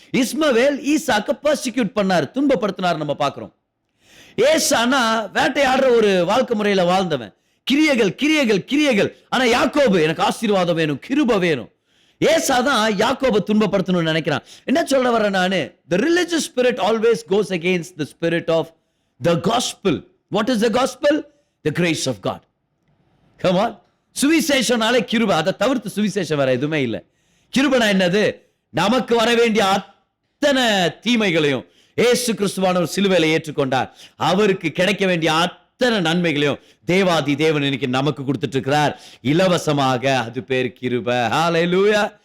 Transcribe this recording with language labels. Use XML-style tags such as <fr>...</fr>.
<ta>இஸ்மவேல் ஈசாக்க persecute பண்ணார், துன்பப்படுத்தினார் நம்ம பார்க்கிறோம். ஏசானா வேட்டையாடுற ஒரு வாழ்க்கை முறையில வாழ்ந்தவன். கிரியைகள் கிரியைகள் கிரியைகள். ஆனா யாக்கோபு எனக்கு ஆசீர்வாதம் வேணும், கிருபை வேணும். ஏசாதான் யாக்கோபை துன்பப்படுத்தணும்னு நினைக்கிறான். என்ன சொல்ல வரேன் நானு?</ta> <en>The religious spirit always goes against the spirit of the gospel. What is the gospel? The grace of God. Come on.</en> <ta>சுவிசேஷனாலே கிருபை, அதை தவிர்த்து சுவிசேஷம் வேற எதுவுமே இல்லை. கிருபைனா என்னது? நமக்கு வர வேண்டிய அத்தனை தீமைகளையும் இயேசு கிறிஸ்துவானவர் சிலுவையில ஏற்றுக்கொண்டார். அவருக்கு கிடைக்க வேண்டிய அத்தனை நன்மைகளையும் தேவாதி தேவன் இன்னைக்கு நமக்கு கொடுத்துட்டு இருக்கிறார் இலவசமாக. அது பேர் கிருபை. ஹல்லேலூயா.</ta>